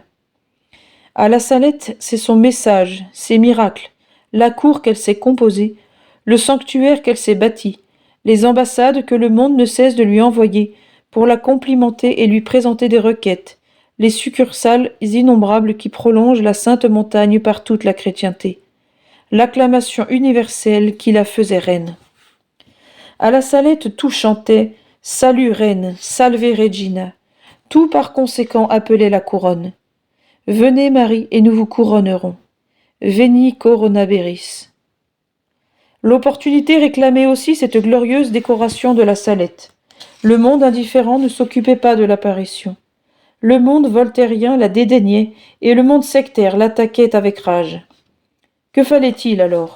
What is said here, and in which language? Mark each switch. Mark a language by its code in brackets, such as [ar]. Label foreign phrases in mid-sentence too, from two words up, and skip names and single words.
[fr] À la Salette, c'est son message, ses miracles, la cour qu'elle s'est composée, le sanctuaire qu'elle s'est bâti, les ambassades que le monde ne cesse de lui envoyer pour la complimenter et lui présenter des requêtes, les succursales innombrables qui prolongent la sainte montagne par toute la chrétienté, l'acclamation universelle qui la faisait reine. À la Salette tout chantait « Salut reine, [la] salve Regina », [fr] tout par conséquent appelait la couronne. Venez Marie et nous vous couronnerons. [la] Veni coronaberis. [fr] L'opportunité réclamait aussi cette glorieuse décoration de la Salette. Le monde indifférent ne s'occupait pas de l'apparition. Le monde voltairien la dédaignait et le monde sectaire l'attaquait avec rage. Que fallait-il alors ?